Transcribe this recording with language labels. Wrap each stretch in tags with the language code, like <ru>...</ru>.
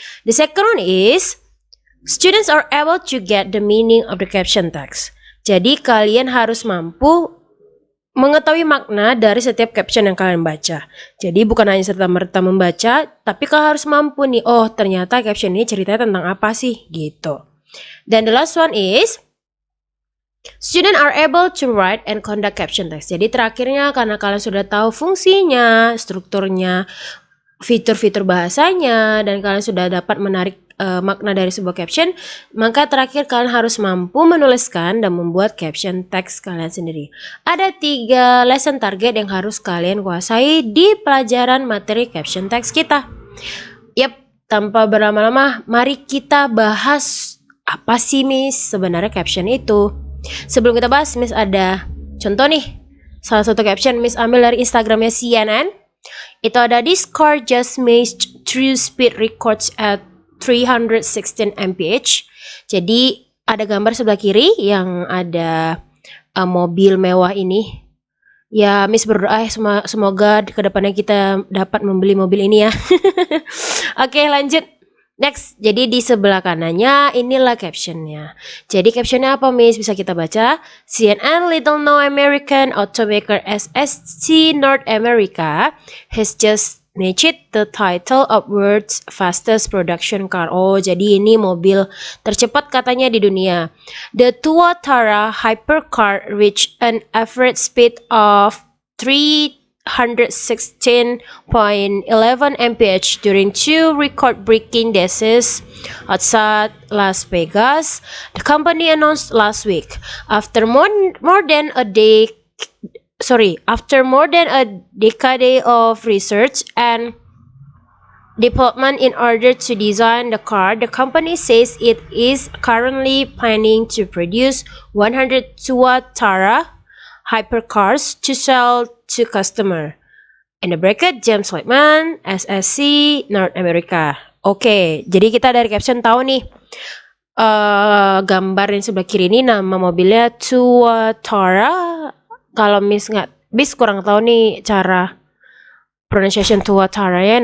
<en>The second one is students are able to get the meaning of the caption text.</en> <id>Jadi kalian harus mampu mengetahui makna dari setiap caption yang kalian baca. Jadi bukan hanya serta-merta membaca, tapi kalian harus mampu nih, oh ternyata caption ini ceritanya tentang apa sih gitu.</id> <en>Dan the last one is students are able to write and conduct caption text.</en> <id>Jadi terakhirnya karena kalian sudah tahu fungsinya, strukturnya, fitur-fitur bahasanya, dan kalian sudah dapat menarik makna dari sebuah caption, maka terakhir kalian harus mampu menuliskan dan membuat caption text kalian sendiri. Ada 3 lesson target yang harus kalian kuasai di pelajaran materi caption text kita. Yap, tanpa berlama-lama, mari kita bahas apa sih Miss sebenarnya caption itu. Sebelum kita bahas, Miss ada contoh nih. Salah satu caption Miss ambil dari Instagramnya CNN. Itu ada</id> <en>this car just made true speed records at 316 mph.</en> <id>Jadi ada gambar sebelah kiri yang ada mobil mewah ini. Ya Miss berdoa semoga kedepannya kita dapat membeli mobil ini ya. Oke lanjut. Next, jadi di sebelah kanannya inilah captionnya. Jadi captionnya apa, Miss? Bisa kita baca.</id> <en>CNN Little Known American Automaker SSC North America has just snatched the title of world's fastest production car.</en> <id>Oh, jadi ini mobil tercepat katanya di dunia.</id> <en>The Tuatara hypercar reached an average speed of 316.11 mph during 2 record-breaking days outside Las Vegas, the company announced last week. After more than a decade of research and development in order to design the car, the company says it is currently planning to produce 100 Tuatara hypercars to sell to customer. In the bracket, James Whitman, SSC, North America.</en> <id>Oke, jadi kita dari caption tahu nih gambar yang sebelah kiri ini nama mobilnya Tuatara. Kalau Miss kurang tahu nih cara pronunciation Tuatara ya.</id>